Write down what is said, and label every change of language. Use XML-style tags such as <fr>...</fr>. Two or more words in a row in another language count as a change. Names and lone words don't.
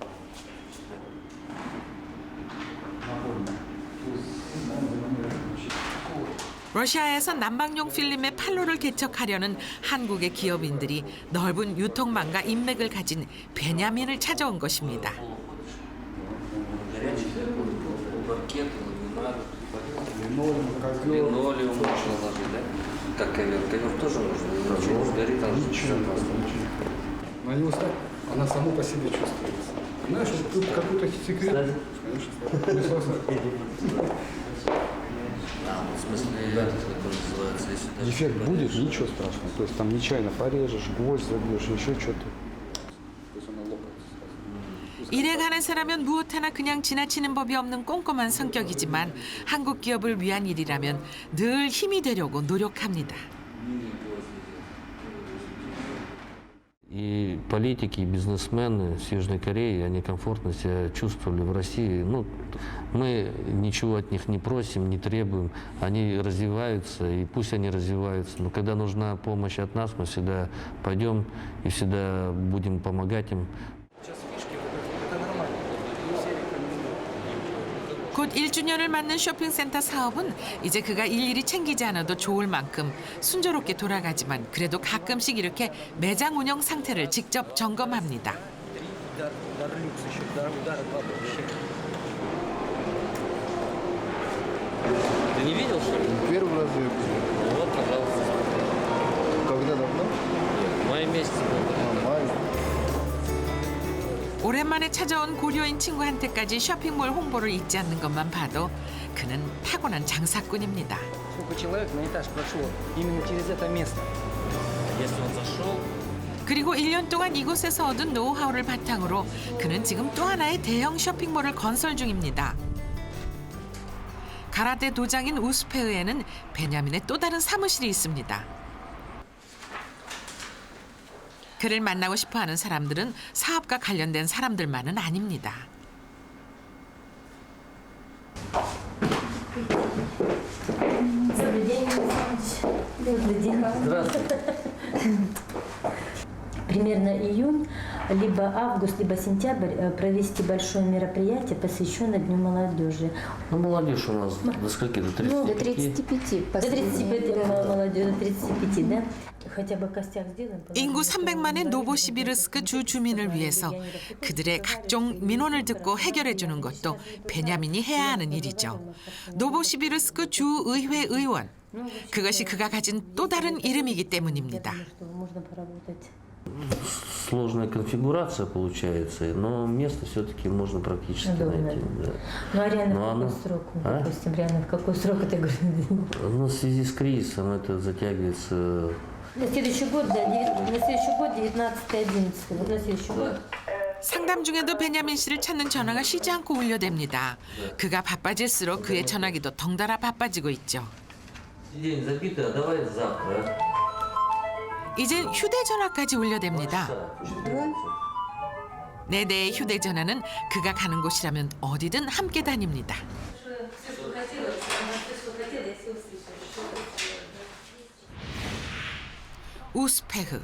<ko>러시아에서 난방용 필름의 판로를 개척하려는 한국의 기업인들이 넓은 유통망과 인맥을 가진 베냐민을 찾아온 것입니다.</ko> <ru>Она само по себе чувствуется. Знаешь, вот тут какой-то секрет. Конечно, дефект будет, ничего страшного. То есть там нечаянно порежешь, гвоздь забьешь, еще что-то. То есть она лопается сразу.</ru> <ko>일해가는 사람은 무엇 하나 그냥 지나치는 법이 없는 꼼꼼한 성격이지만 한국 기업을 위한 일이라면 늘 힘이 되려고 노력합니다.</ko> <ru>И политики, и бизнесмены с Южной Кореи, они комфортно себя чувствовали в России. Ну, мы ничего от них не просим, не требуем. Они развиваются, и пусть они развиваются. Но когда нужна помощь от нас, мы всегда пойдем и всегда будем помогать им.</ru> <ko>곧 1주년을 맞는 쇼핑센터 사업은 이제 그가 일일이 챙기지 않아도 좋을 만큼 순조롭게 돌아가지만 그래도 가끔씩 이렇게 매장 운영 상태를 직접 점검합니다.</ko> <ru>Ты не видел, что ли? Первый раз я вижу. Вот, пожалуйста. Когда давно? В мае месяце был. Май.</ru> <ko>오랜만에 찾아온 고려인 친구한테까지 쇼핑몰 홍보를 잊지 않는 것만 봐도 그는 타고난 장사꾼입니다.</ko> <ru>Сколько человек на этаж прошло именно через это место? Если он зашел,</ru> <ko>그리고 1년 동안 이곳에서 얻은 노하우를 바탕으로 그는 지금 또 하나의 대형 쇼핑몰을 건설 중입니다. 가라데 도장인 우스페흐에는 베냐민의 또 다른 사무실이 있습니다. 그를 만나고 싶어하는 사람들은 사업과 관련된 사람들만은 아닙니다.</ko> <ru>Добрый день, Добрый день. Здравствуйте. Примерно июнь, либо август, либо сентябрь провести большое мероприятие, посвященное Дню молодежи. Ну, молодежь у нас до скольки? До 35? До 35 До 35 последний. молодежи, до 35, да? Хотя бы костяк сделаем.</ru> <ko>인구 300만의 노보시비르스크 주 주민을 위해서 그들의 각종 민원을 듣고 해결해 주는 것도 베냐민이 해야 하는 일이죠. 노보시비르스크 주의회 의원. 그것이 그가 가진 또 다른 이름이기 때문입니다.</ko> <ru>Можно поработать. Сложная конфигурация получается, но место все-таки можно практически Удобно. найти. Да. Ну а реально Но в оно- какой срок? А? Допустим, реально в какой срок это говорю? Ну, в связи с кризисом это затягивается. На следующий год, да, на следующий год 19-11. Вот на следующий год.</ru> <ko>상담 중에도 베냐민 씨를 찾는 전화가 쉬지 않고 울려댑니다. 그가 바빠질수록 그의 전화기도 덩달아 바빠지고 있죠.</ko> <ru>День забитый, а давай завтра.</ru> <ko>이젠 휴대전화까지 울려댑니다. 네대의 휴대전화는 그가 가는 곳이라면 어디든 함께 다닙니다. 우스페흐.</ko>